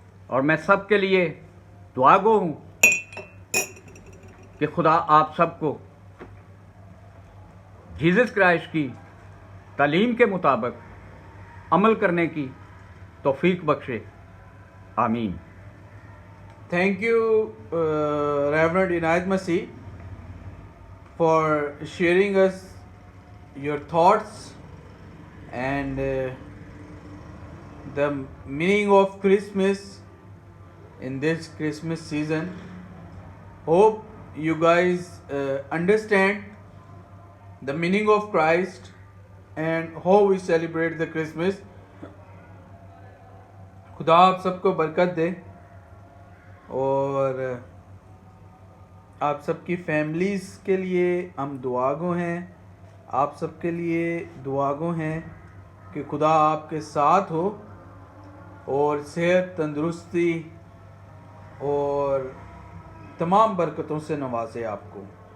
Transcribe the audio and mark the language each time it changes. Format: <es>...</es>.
<hi>और मैं सबके लिए दुआगो हूँ कि खुदा आप सबको जीसस क्राइस्ट की तालीम के मुताबिक अमल करने की तौफीक बख्शे। आमीन।</hi> <en>Thank you, Reverend Inayat Masih, for sharing us your thoughts and the meaning of Christmas in this Christmas season. Hope you guys understand the meaning of Christ and how we celebrate the Christmas.</en> <hi>खुदा आप सबको बरकत दे और आप सबकी families के लिए हम दुआगो हैं। आप सबके लिए दुआगो हैं कि खुदा आपके साथ हो और सेहत, तंदुरुस्ती और तमाम बरकतों से नवाजे आपको।</hi>